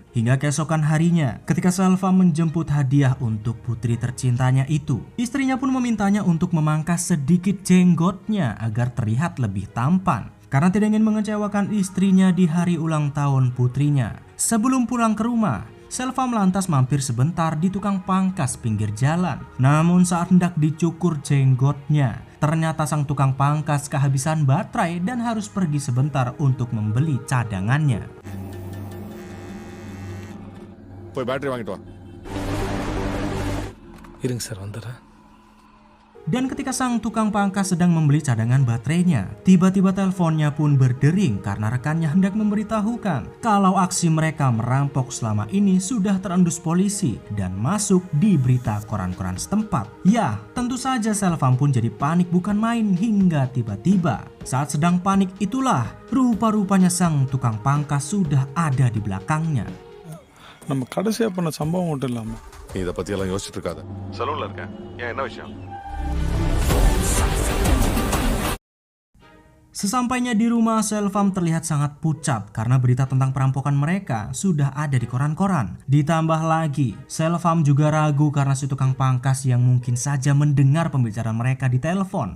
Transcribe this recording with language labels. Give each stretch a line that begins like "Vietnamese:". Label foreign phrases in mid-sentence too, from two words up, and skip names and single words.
Indonesian: Hingga keesokan harinya ketika Selvam menjemput hadiah untuk putri tercintanya itu, istrinya pun memintanya untuk memangkas sedikit jenggotnya agar terlihat lebih tampan karena tidak ingin mengecewakan istrinya di hari ulang tahun putrinya. Sebelum pulang ke rumah, Selvam lantas mampir sebentar di tukang pangkas pinggir jalan. Namun saat hendak dicukur jenggotnya, ternyata sang tukang pangkas kehabisan baterai dan harus pergi sebentar untuk membeli cadangannya.
Tamil: போய் பேட்டரி வாங்கிட்டு வா. இருங்க சார் வந்துடுறேன்.
Indonesian: Dan ketika sang tukang pangkas sedang membeli cadangan baterainya, tiba-tiba teleponnya pun berdering karena rekannya hendak memberitahukan kalau aksi mereka merampok selama ini sudah terendus polisi dan masuk di berita koran-koran setempat. Ya, tentu saja Selvam pun jadi panik bukan main hingga tiba-tiba saat sedang panik itulah rupa-rupanya sang tukang pangkas sudah ada di belakangnya.
Tamil: நம்ம கடைசியாக பண்ண சம்பவம் மட்டும் இல்லாமல் நீ இதை பத்தி எல்லாம் யோசிச்சுட்டு இருக்காத. சலூன்ல இருக்கேன். ஏன் என்ன விஷயம்?
Indonesian: Sesampainya di rumah, Selvam terlihat sangat pucat karena berita tentang perampokan mereka sudah ada di koran-koran. Ditambah lagi, Selvam juga ragu karena si tukang pangkas yang mungkin saja mendengar pembicaraan mereka di telepon.